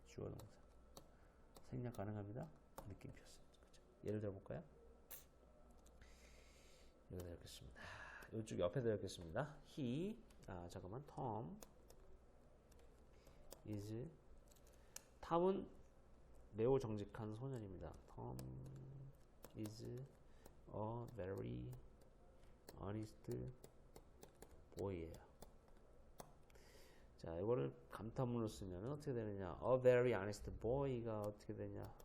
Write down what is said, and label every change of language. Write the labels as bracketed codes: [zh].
[ko] 주어 동사. 생략 가능합니다. 느낌표 씁니다. 그죠? 예를 들어 볼까요? 여기다 읽겠습니다. 이쪽 옆에다 읽겠습니다. He, 잠깐만, [en] Tom is, [ko] 탐은 매우 정직한 소년입니다. [en] Tom is a very honest boy예요. [ko] 자, 이거를 감탄문으로 쓰면 어떻게 되느냐? [en] A very honest boy가 [ko] 어떻게 되냐?